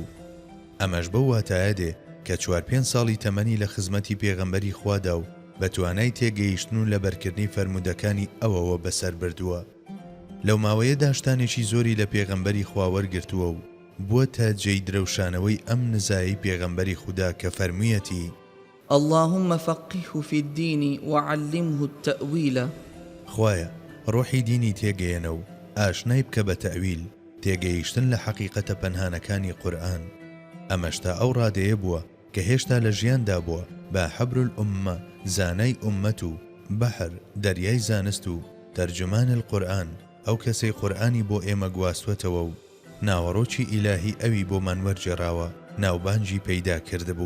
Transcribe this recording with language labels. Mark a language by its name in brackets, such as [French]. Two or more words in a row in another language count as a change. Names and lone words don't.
[Central Kurdish] ئەمەش بەو واتایە دێ کە 4-5 ساڵی تەمەنی لە خزمەتی پێغەمبەری خوادا و بە توانای تێگەیشتن و لەبەرکردنی فەرمودەکانی ئەوەوە بەسەر بردووە. لەو ماوەیە داشتانێکی زۆری لە پێغەمبەری خوا وەرگرتووە و بووە جێی درەوشانەوەی ئەم نزایی پێغەمبەری خوددا کە فەرموویەتی [Arabic] اللهم فقهه في الدين وعلمه التأويل. [Central Kurdish] خوایە ڕۆحی دینی تێگەیەنە و ئاشنای بکە بە تەویل تێگەیشتن لە حەقیقەتە پەنهانەکانی قورئان. ئەمەش تا ئەو ڕادەیە بووە کە هێشتا لە ژیاندا بووە بە [Arabic] حەبر الئومە [Central Kurdish] زانای ئومەت و بەحر دەریای زانست و [Arabic] تەرجمان القورئان [Central Kurdish] ئەو کەسەی قورئانی بۆ ئێمە گواستوەتەوە و ناوەڕۆکی ئیلاهی ئەوی بۆمان وەرجێڕاوە ناوبانجی پەیدا کردبوو.